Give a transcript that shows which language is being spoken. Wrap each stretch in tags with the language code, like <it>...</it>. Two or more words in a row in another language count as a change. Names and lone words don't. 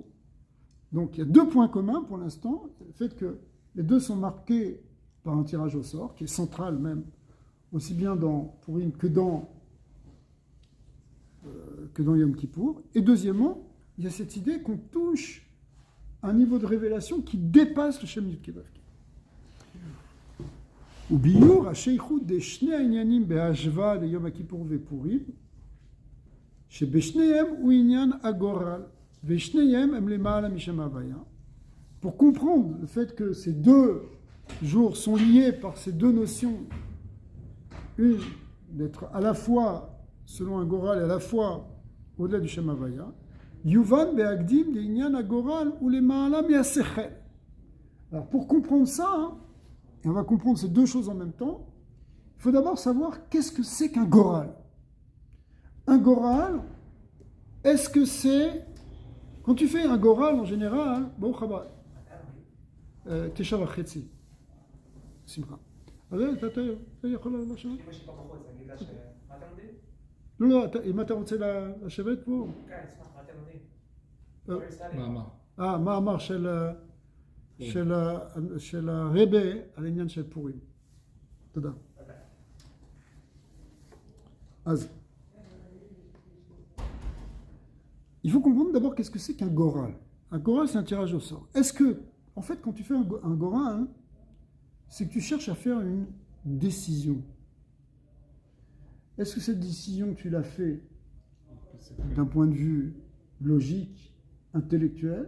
<fr>Donc, il y a deux points communs pour l'instant. Le fait que les deux sont marqués par un tirage au sort, qui est central même, aussi bien dans Purim que dans Yom Kippour. Et deuxièmement, il y a cette idée qu'on touche un niveau de révélation qui dépasse le</fr> <he>שם יוד קי ואו קי. ובאיור השייכות דשני ענינים בהשוואה דיום כפור ופורים, שבשניהם הוא ענין הגורל ובשניהם הם למעלה משם הוי.</he> <fr>Pour comprendre le fait que ces deux jours sont liés par ces deux notions, une d'être à la fois selon un goral et à la fois au-delà du</fr> <he>שם הוי, יובן בהקדים דענין הגורל הוא למעלה מהשכל.</he> <fr>Alors pour comprendre ça, hein, et on va comprendre ces deux choses en même temps, il faut d'abord savoir qu'est-ce que c'est qu'un goral. Un goral, est-ce que c'est Quand tu fais un goral, en général, bon,</fr> <he>חב"ד, תשע וחצי, שמחה. אז אתה יכול לשבת? אמא שלי פה בחוץ, אני אגיד לה ש... מה אתם לומדים? לא, אם אתה רוצה לשבת פה. כן, אשמח, מה אתם לומדים? מאמר. מאמר של הרבה על העניין של פורים. תודה. אז,</he> <fr>il faut comprendre d'abord qu'est-ce que c'est qu'un goral. Un goral, c'est un tirage au sort. Est-ce que, en fait, quand tu fais un goral, c'est que tu cherches à faire une décision. Est-ce que cette décision, tu l'as fait d'un point de vue logique, intellectuel?</fr>